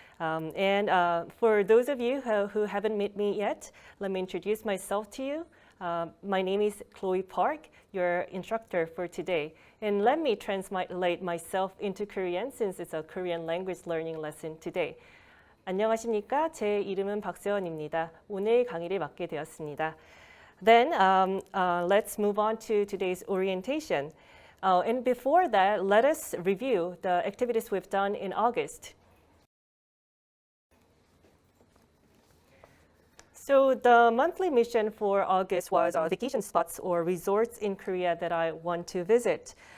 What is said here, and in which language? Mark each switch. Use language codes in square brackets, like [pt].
[en] For those of you who haven't met me yet, let me introduce myself to you. My name is Chloe Park, your instructor for today. And let me translate myself into Korean since it's a Korean language learning lesson today. [ko] 안녕하십니까? 제 이름은 박세원입니다. 오늘 강의를 맡게 되었습니다. [en] Then let's move on to today's orientation. And before that, let us review the activities we've done in August. So the monthly mission for August was vacation spots or resorts in Korea that I want to visit.